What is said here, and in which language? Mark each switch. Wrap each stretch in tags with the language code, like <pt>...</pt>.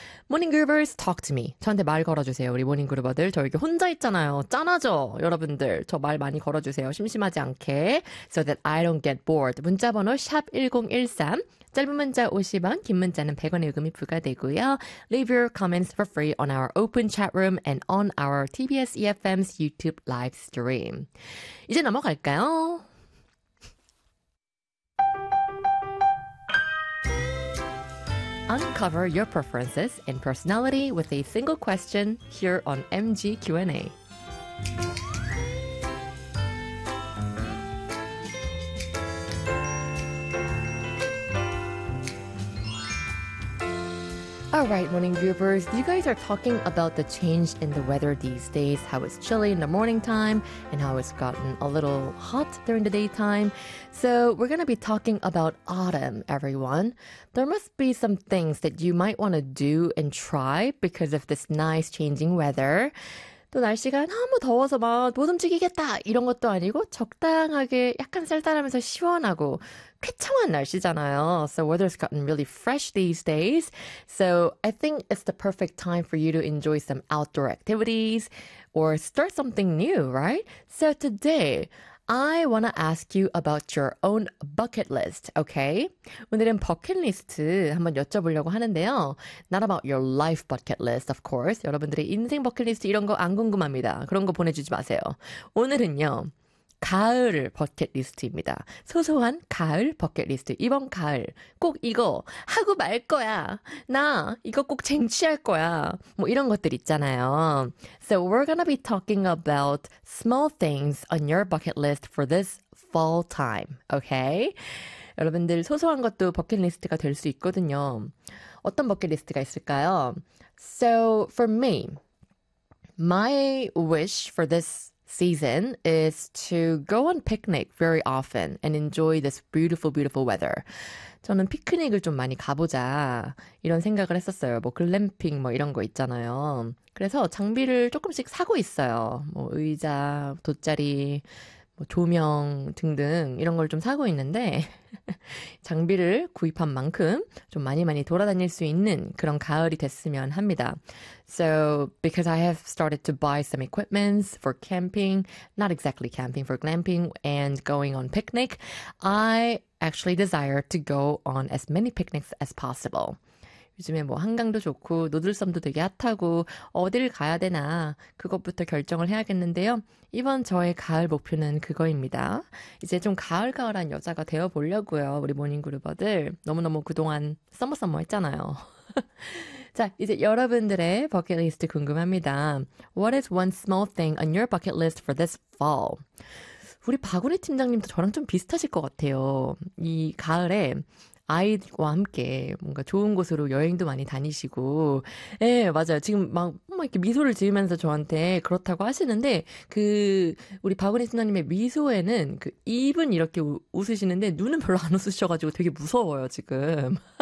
<en>Morning Groovers, talk to me.</en> <ko>저한테 말 걸어주세요, 우리 Morning Groover들. 저 여기 혼자 있잖아요. 짠하죠, 여러분들. 저말 많이 걸어주세요. 심심하지 않게.</ko> <en>So that I don't get bored.</en> <ko>문자번호 샵</ko> <en>#1013.</en> <ko>짧은 문자 50원, 긴 문자는 100원의 요금이 부과되고요.</ko> <en>Leave your comments for free on our open chat room and on our TBS EFM's YouTube live stream.</en> <ko>이제 넘어갈까요?</ko> <en>'Uncover your preferences and personality with a single question' here on MG Q&A. 알라이트 모닝 뷰어버스, you guys are talking about the change in the weather these days, how it's chilly in the morning time and how it's gotten a little hot during the daytime. So we're going to be talking about autumn, everyone. There must be some things that you might want to do and try because of this nice changing weather.</en> <ko>또 날씨가 너무 더워서 막못 움직이겠다 이런 것도 아니고 적당하게 약간 쌀쌀하면서 시원하고 쾌청한 날씨잖아요.</ko> <en>So weather's gotten really fresh these days. So I think it's the perfect time for you to enjoy some outdoor activities or start something new, right? So today, I wanna ask you about your own bucket list, okay?</en> <ko>오늘은 버킷리스트 한번 여쭤보려고 하는데요.</ko> <en>Not about your life bucket list, of course.</en> <ko>여러분들의 인생 버킷리스트 이런 거안 궁금합니다. 그런 거 보내주지 마세요. 오늘은요. 가을 버킷리스트입니다. 소소한 가을 버킷리스트. 이번 가을 꼭 이거 하고 말 거야. 나 이거 꼭 쟁취할 거야. 뭐 이런 것들 있잖아요.</ko> <en>So we're gonna be talking about small things on your bucket list for this fall time, okay?</en> <ko>여러분들 소소한 것도 버킷리스트가 될수 있거든요. 어떤 버킷리스트가 있을까요?</ko> <en>So for me, my wish for this season is to go on picnic very often and enjoy this beautiful, beautiful weather.</en> <ko>저는 피크닉을 좀 많이 가보자 이런 생각을 했었어요. 뭐 글램핑 뭐 이런 거 있잖아요. 그래서 장비를 조금씩 사고 있어요. 뭐 의자, 돗자리, 뭐 조명 등등 이런 걸좀 사고 있는데 장비를 구입한 만큼 좀 많이 많이 돌아다닐 수 있는 그런 가을이 됐으면 합니다.</ko> <en>So, because I have started to buy some equipments for camping, not exactly camping, for glamping and going on picnic, I actually desire to go on as many picnics as possible.</en> <ko>요즘에 뭐 한강도 좋고 노들섬도 되게 핫하고 어딜 가야 되나 그것부터 결정을 해야겠는데요. 이번 저의 가을 목표는 그거입니다. 이제 좀 가을가을한 여자가 되어보려고요. 우리 모닝그루버들. 너무너무 그동안 썸머썸머 했잖아요. 자, 이제 여러분들의 버킷리스트 궁금합니다.</ko> <en>What is one small thing on your bucket list for this fall?</en> <ko>우리 박우리 팀장님도 저랑 좀 비슷하실 것 같아요. 이 가을에 아이들과 함께 뭔가 좋은 곳으로 여행도 많이 다니시고, 예, 맞아요. 지금 막, 막 이렇게 미소를 지으면서 저한테 그렇다고 하시는데, 그, 우리 박은희 선생님의 미소에는 그 입은 이렇게 웃으시는데, 눈은 별로 안 웃으셔가지고 되게 무서워요, 지금.</ko>